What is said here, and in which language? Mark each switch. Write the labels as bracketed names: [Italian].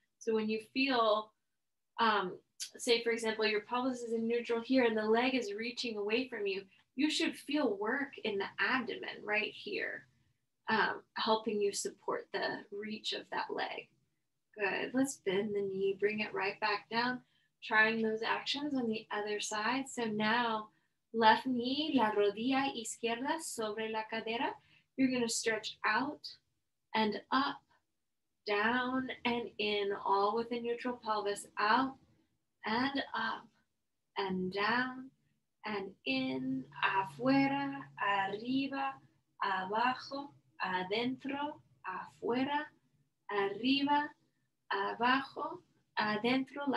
[English] So when you feel, say for example, your pelvis is in neutral here and the leg is reaching away from you, you should feel work in the abdomen right here, helping you support the reach of that leg. Good. Let's bend the knee, bring it right back down. Trying those actions on the other side. So now, left knee, [Spanish] la rodilla izquierda sobre la cadera. [English] You're going to stretch out and up, down and in, all with a neutral pelvis. Out and up and down and in, [Spanish] afuera, arriba, abajo, adentro, afuera, arriba, abajo, adentro.